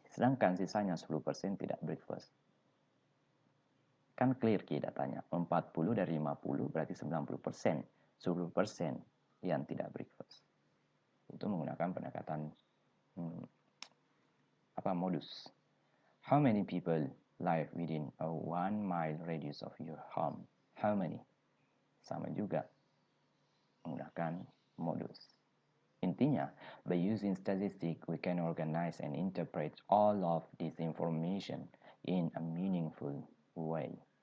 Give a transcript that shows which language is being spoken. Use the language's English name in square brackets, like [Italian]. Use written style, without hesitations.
[Indonesian] Sedangkan sisanya 10% tidak breakfast. Kan clear datanya. 40 dari 50 berarti 90%. 10% yang tidak breakfast. Itu menggunakan pendekatan modus. [English] How many people live within a 1 mile radius of your home? How many? [Indonesian] Sama juga menggunakan modus. Intinya, [English] by using statistics, we can organize and interpret all of this information in a meaningful way.